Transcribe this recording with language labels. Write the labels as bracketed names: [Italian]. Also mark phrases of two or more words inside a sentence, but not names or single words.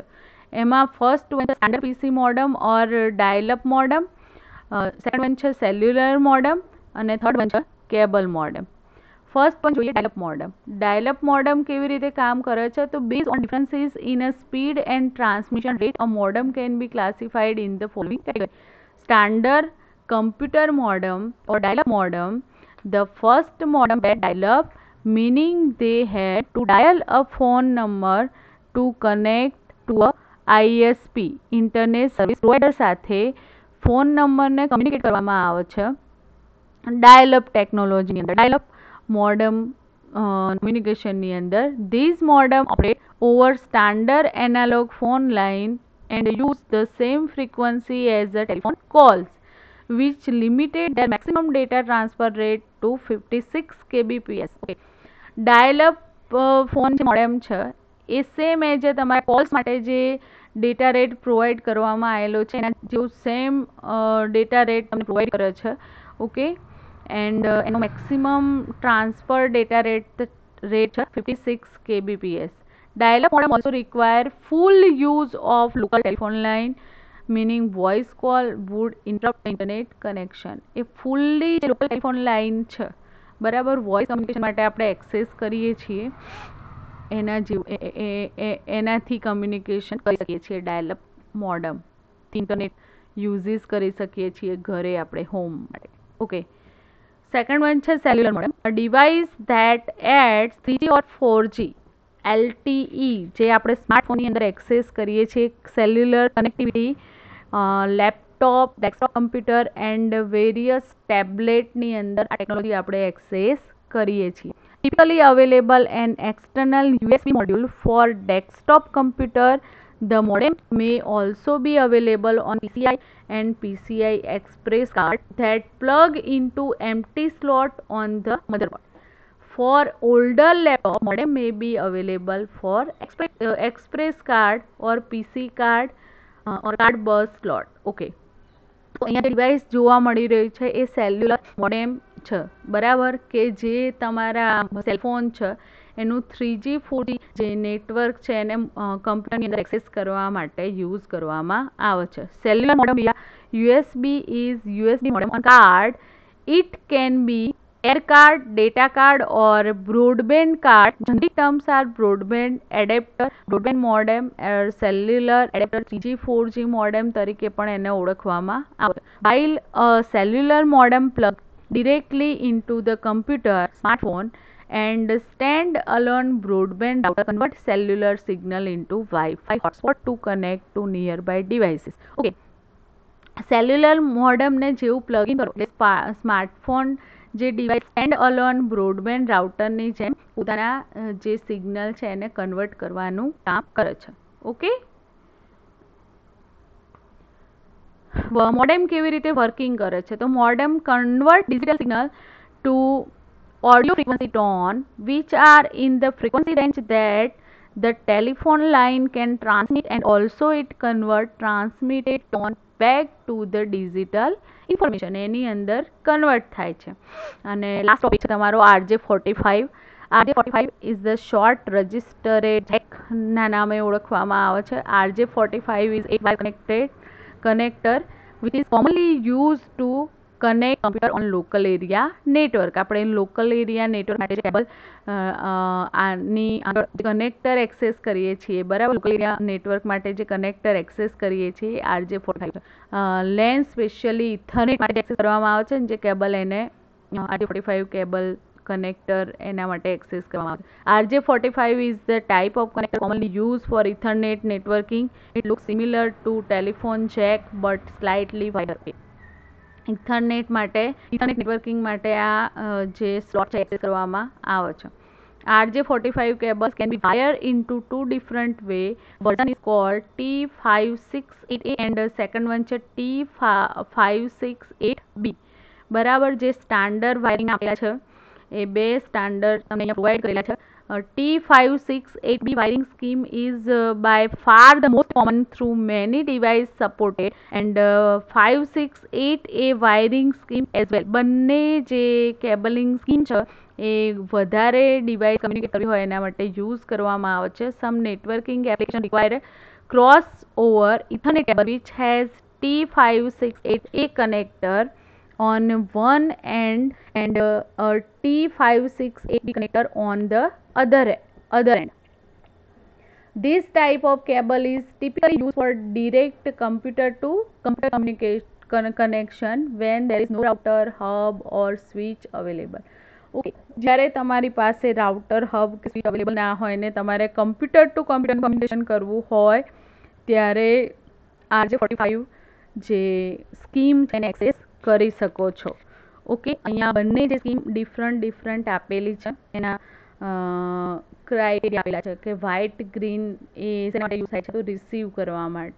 [English] એમાં first one છે standard PC modem or dial up modem, second one છે cellular modem અને third one છે cable modem. [Gujarati] ફર્સ્ટ પણ જોઈએ [English] dial up modem. dial up modem [Gujarati] કેવી રીતે કામ કરે છે? [English] તો base on differences in a speed and transmission rate a modem can be classified in the following category. સ્ટાન્ડર્ડ computer modem or dial-up modem, the first modem had dial-up, meaning they had to dial a phone number to connect to a ISP internet service provider [Gujarati] સાથે ફોન નંબરને કમ્યુનિકેટ કરવામાં આવે છે ડાયલ-અપ ટેકનોલોજીની અંદર. [English] dial-up modem [Gujarati] કમ્યુનિકેશનની અંદર [English] these modem operate over standard analog phone line and use the same frequency as the telephone calls, which limited their maximum data transfer rate to 56 kbps. Okay. [Gujarati] Dial-up ફોન જે મોડેમ છે એ સેમ એ જે તમારા કોલ્સ માટે જે [English] data rate [Gujarati] પ્રોવાઈડ કરવામાં આવેલો છે એના જેવું [English] same data rate [Gujarati] તમને પ્રોવાઈડ કરે છે. [English] okay, and એનો maximum transfer data rate છે 56 kbps. Dial-up modem also require full use of local telephone line, meaning voice call would interrupt the internet connection. [Gujarati] એ ફૂલ્લી જે [English] local telephone line [Gujarati] છે બરાબર, [English] voice communication [Gujarati] માટે આપણે એક્સેસ કરીએ છીએ એના એનાથી કમ્યુનિકેશન કરી શકીએ છીએ [English] dial-up modem. internet uses [Gujarati] કરી શકીએ છીએ ઘરે આપણે હોમ માટે. [English] okay, second one છે cellular modem. a device that adds 3G or 4G LTE [Gujarati] જે આપણે સ્માર્ટફોનની અંદર એક્સેસ કરીએ છીએ [English] cellular connectivity laptop, desktop computer and various tabletની [Gujarati] અંદર આ ટેકનોલોજી આપણે એક્સેસ કરીએ છીએ. [English] typically available an external USB module for desktop computer. The modem may also be available on PCI and PCI Express card that plug into empty slot on the motherboard. For older laptop, modem may be available for Express card or PC card or card bus slot. Okay. [Gujarati] તો અહીંયા જે ડિવાઇસ જોવા મળી રહ્યું છે એ [English] cellular modem [Gujarati] છે બરાબર, કે જે તમારા સેલફોન છે એનું 3G 4G જે નેટવર્ક છે એને કમ્પ્યુટરની અંદર એક્સેસ કરવા માટે યુઝ કરવામાં આવે છે. [English] cellular modem USB is USB modem on card. It can be air card, data card or broadband card. Generic terms are broadband adapter, broadband modem, cellular adapter, 3G 4G modem [Gujarati] તરીકે પણ એને ઓળખવામાં આવે. [English] While a cellular modem plugged directly into the computer, smartphone and stand-alone broadband router convert cellular signal into Wi-Fi hotspot to connect to nearby devices. Okay. [Gujarati] સેલ્યુલર મોડમને જેવું પ્લગિન કરો એટલે સ્માર્ટફોન જે ડિવાઇસ [English] stand alone broadband routerની [Gujarati] જેમ પોતાના જે સિગ્નલ છે એને કન્વર્ટ કરવાનું કામ કરે છે. ઓકે, મોડેમ કેવી રીતે વર્કિંગ કરે છે? [English] તો modem convert digital signal to audio frequency tone which are in the frequency range that the telephone line can transmit, and also it convert transmitted tone back to the digital information. [Gujarati] એની અંદર કન્વર્ટ થાય છે. અને લાસ્ટ ટોપિક છે તમારો RJ45. [English] RJ45 is the short registered jack [Gujarati] ના નામે ઓળખવામાં આવે છે. [English] RJ45 is a wire connector which is commonly used to connect computer on local area network. [Gujarati] આપણે [English] local area network [Gujarati] માટે કેબલ આની આગળ કનેક્ટર એક્સેસ કરીએ છીએ બરાબર, [English] local area network [Gujarati] માટે જે કનેક્ટર એક્સેસ કરીએ છીએ RJ45 [English] LAN specially Ethernet [Gujarati] માટે એક્સેસ કરવામાં આવે છે જે કેબલ એને RJ45 [English] cable connector [Gujarati] એના માટે એક્સેસ કરવામાં આવે છે. [English] RJ45 is the type of connector commonly used for Ethernet networking. It looks similar to telephone jack but slightly wider. [Gujarati] ઇથરનેટ માટે [English] Ethernet networking [Gujarati] માટે આ જે સ્લોટ છે એક્સેસ કરવામાં આવે છે. [English] RJ45 cables can be wired into two different way. Version is called T568A and the second one છે T568B. [Gujarati] બરાબર, જે [English] standard wiring [Gujarati] આપેલા છે એ બે સ્ટાન્ડર્ડ તમને અહીંયા પ્રોવાઈડ કરેલા છે. [English] T568B wiring scheme is by far the most common through many device supported and 568A wiring scheme as well. [Gujarati] બંને જે [English] cabling scheme [Gujarati] છે એ વધારે ડિવાઇસ કમ્યુનિકેટ કરવી હોય એના માટે યુઝ કરવામાં આવે છે. [English] some networking application require cross over Ethernet cable which has T568A connector on one end and a T568B connector on the other end. This type of cable is typically used for direct computer to computer communication connection when there is no router, hub or switch available. [Gujarati] ઓકે, જ્યારે તમારી પાસે [English] router hub [Gujarati] કે સ્વિચ અવેલેબલ ના હોય ને તમારે [English] computer to computer communication [Gujarati] કરવું હોય ત્યારે RJ45 જે સ્કીમ છે એને એક્સેસ કરી શકો છો. ઓકે, અહીંયા બંને જે [English] scheme different [Gujarati] આપેલી છે એના ક્રાઇટેરિયા આપેલા છે કે [English] white green [Gujarati] એ શેના માટે યુઝ થાય છે તો રિસીવ કરવા માટે.